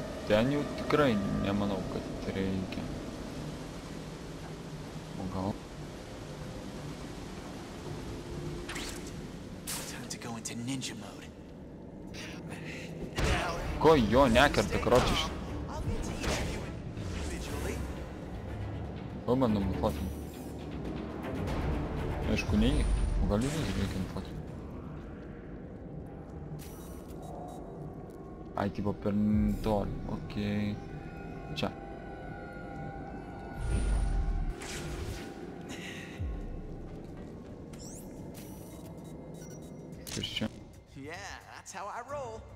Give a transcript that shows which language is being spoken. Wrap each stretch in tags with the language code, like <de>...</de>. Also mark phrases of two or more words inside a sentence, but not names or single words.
<lt>ten jau tikrai nemanau, kad reikia. O gal?</lt> <en>Time to go into ninja mode.</en> <lt>Ko jo nekerta, karočiš?</lt> <en>I'll get to each of you individually.</en> <lt>Pabandom nufotinti. Aišku, ne jį. O gal jį reikia nufotinti? Ai, tipo per toli. Okei. Čia. Kas čia?</lt> <en>Yeah, that's how I roll.</en>